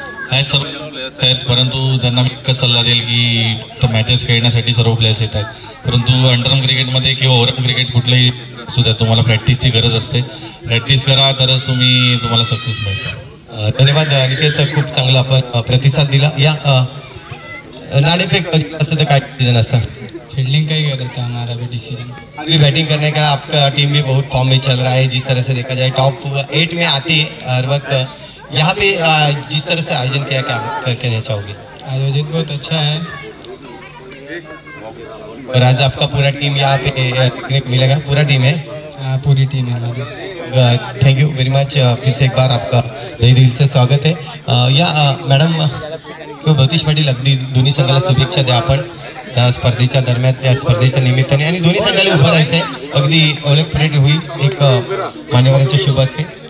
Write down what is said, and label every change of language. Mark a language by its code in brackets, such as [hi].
[mr] आहेत सर्व प्लेयर्स आहेत, परंतु त्यांना मी एकच सल्ला देईल की फक्त मॅचेस खेळण्यासाठी सर्व प्लेयर्स येत आहेत. परंतु अंडरआर्म क्रिकेटमध्ये किंवा ओव्हरआर्म क्रिकेट कुठलंही असू द्या, तुम्हाला प्रॅक्टिसची गरज असते. प्रॅक्टिस करा तरच तुम्हाला सक्सेस मिळतं. धन्यवाद अनिकेत, खूप चांगला आपण प्रतिसाद दिला. या नाणेफेक असतं तर काय डिसीजन असतं? [hi] फील्डिंग का ही करता हमारा भी डिसीजन. अभी बैटिंग करने का आपका टीम भी बहुत फॉर्म में चल रहा है. जिस तरह से देखा जाए टॉप 8 में आती है हर वक्त. यहाँ पे जिस तरह से आयोजन किया, क्या कहना चाहोगे? आयोजित बहुत अच्छा है और आज आपका पूरा टीम यहाँ पे देखने को मिलेगा. पूरा टीम है? पूरी टीम है हमारी. [en] Thank you very much. [hi] फिर से एक बार आपका तहे दिल से स्वागत है. [mr] या मॅडम भवतेश पाटील, अगदी दोन्ही संघाला शुभेच्छा द्या आपण त्या स्पर्धेच्या दरम्यान, त्या स्पर्धेच्या निमित्ताने. आणि दोन्ही संघाला उभं राहायचंय. अगदी ओळख परेड होईल एक मान्यवरांच्या शुभ असते.